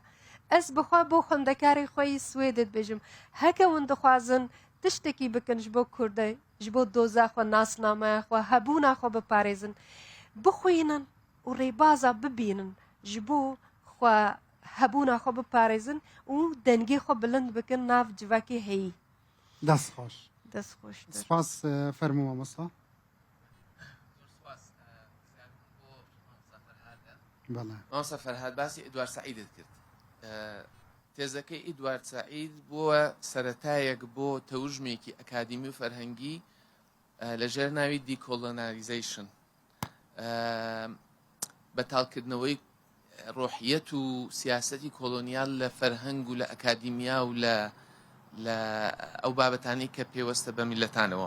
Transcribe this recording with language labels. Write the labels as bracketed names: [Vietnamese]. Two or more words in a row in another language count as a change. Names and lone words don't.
[Kurdish] Ez bixwe bo xwendekarê xwe yî Swêdê dibêjim, heke hûn dixwazin tiştekî bikin ji bo Kurdê, ji bo doza xwe, nasnameya xwe, hebûna xwe biparêzin, bixwînin û rêbaza bibînin ji bo xwe hebûna xwe biparêzin û dengê xwe bilind bikin nav civakê heyî. [Central Kurdish] دەست خۆش. دەست خۆشتر. سپاس فەرموو مامۆستا. بەڵێ. مامۆستا فەرهاد باسی ئیدوارد سەعیدت کرد. تێزەکەی ئیدوارد سەعید بووە سەرەتایەک بۆ تەوژمێکی ئەکادیمی و فەرهەنگی لەژێر ناوی دیکۆلۆنالیزیشن، بەتاڵکردنەوەی ڕۆحیەت و سیاسەتی کۆلۆنیال لە فەرهەنگ و لە ئەکادیمیا و لە ئەو بابەتانی کە پێوەستە بە میلەتانەوە.